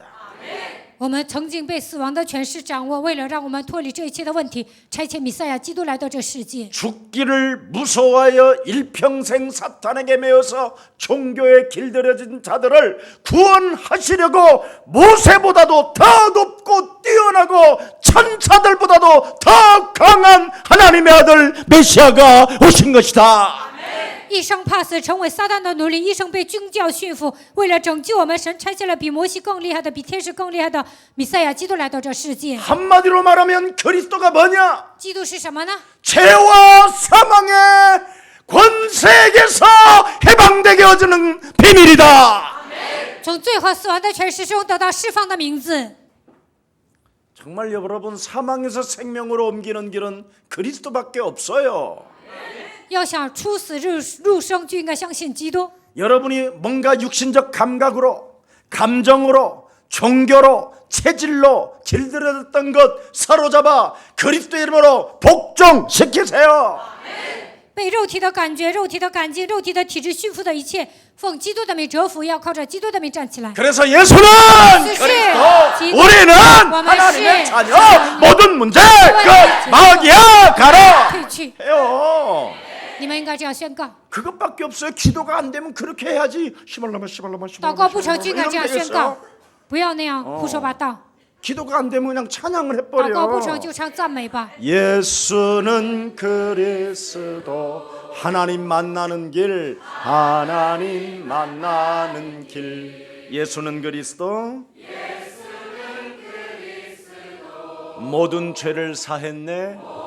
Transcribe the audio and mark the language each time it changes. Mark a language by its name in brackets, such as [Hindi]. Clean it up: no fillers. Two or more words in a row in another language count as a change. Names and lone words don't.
[Chinese] 我们曾经被死亡的权势掌握，为了让我们脱离这一切的问题，差遣弥赛亚基督来到这世界。 [Korean] 죽기를 무서워하여 일평생 사탄에게 매여서 종교에 길들여진 자들을 구원하시려고 모세보다도 더 높고 뛰어나고 천사들보다도 더 강한 하나님의 아들 메시아가 오신 것이다. [Chinese] 一生怕死，成为撒旦的奴隶，一生被宗教驯服。为了拯救我们，神差遣了比摩西更厉害的、比天使更厉害的弥赛亚基督来到这世界。 [Korean] 한마디로 말하면 그리스도가 뭐냐? [Chinese] 基督是什么呢？ [Korean] 죄와 사망의 권세에게서 해방되게 해주는 비밀이다. [Chinese] 从罪和死亡的权势中得到释放的名字。 [Korean] 정말 여러분, 사망에서 생명으로 옮기는 길은 그리스도밖에 없어요. [Chinese] 要想出死入生，就应该相信基督。 [Korean] 여러분이 뭔가 육신적 감각으로, 감정으로, 종교로, 체질로 길들여졌던 것 사로잡아 그리스도의 이름으로 복종시키세요. [Chinese] 被肉体的感觉、肉体的感激、肉体的体质驯服的一切，奉基督的名折服，要靠着基督的名站起来。 [Korean] 그래서 예수는 그리스도, 우리는 하나님의 자녀, 모든 문제 끝, 마귀야 가라 [Chinese] 退去， [Korean] 해요. [Chinese] 你们应该这样宣告。 [Korean] 그것밖에 없어요. 기도가 안 되면 그렇게 해야지. 시발라마 [Chinese] 祷告不成就应该这样宣告 [Korean] 되겠어요? ， [Chinese] 不要那样胡说八道。 [Korean] 기도가 안 되면 그냥 찬양을 [Chinese] 祷告不成 [Korean] 해버려. [Chinese] 就唱赞美吧。 [Korean] 예수는 그리스도, 하나님 만나는 길, 하나님 만나는 길. 예수는 그리스도, 모든 죄를 사했네.